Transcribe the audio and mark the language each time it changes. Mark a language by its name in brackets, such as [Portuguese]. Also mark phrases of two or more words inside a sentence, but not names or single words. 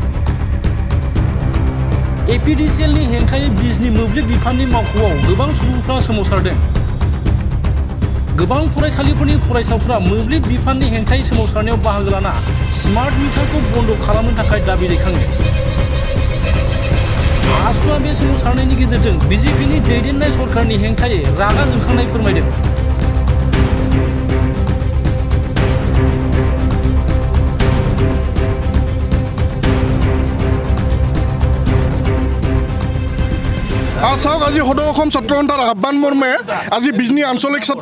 [Bodo] एपिडिसिएलनि हेंथायै बिजनी मोब्लिब बिफाननि मावख'आव गोबां सुबुंफ्रा सोमावसारदों गोबां फरायसालिफोरनि फरायसाफोरा मोब्लिब बिफाननि हेंथायै सोमावसारनायाव बाहागो लाना स्मार्ट मिटारखौ बन्द खालामनो थाखाय दाबि दैखांदों आसुआ बे सोमावसारनायनि गेजेरजों बिजेपिनि दैदेननाय सरकारनि हेंथायै रागा जोंखांनाय फोरमायदों [Assamese] চাওক আজি সদৌ অসম ছাত্ৰ সন্থাৰ আহ্বান মৰ্মে আজি বিজনী আঞ্চলিক ছাত্ৰ